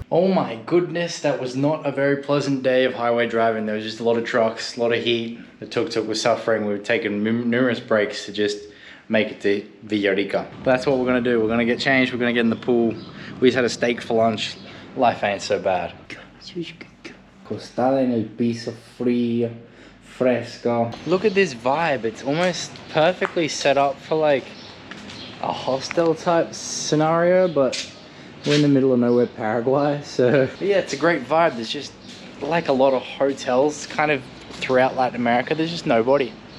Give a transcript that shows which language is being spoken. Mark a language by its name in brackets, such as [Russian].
[English] Oh my goodness, that was not a very pleasant day of highway driving. There was just a lot of trucks, a lot of heat. The tuk-tuk was suffering. We were taking numerous breaks to just make it to Villarica. But that's what we're gonna do. We're gonna get changed, we're gonna get in the pool. We just had a steak for lunch. Life ain't so bad. [Spanish] Costada en el piso frío, fresco. [English] Look at this vibe. It's almost perfectly set up for like a hostel type scenario, but we're in the middle of nowhere, Paraguay. So yeah, it's a great vibe. There's just like a lot of hotels kind of throughout Latin America. There's just nobody.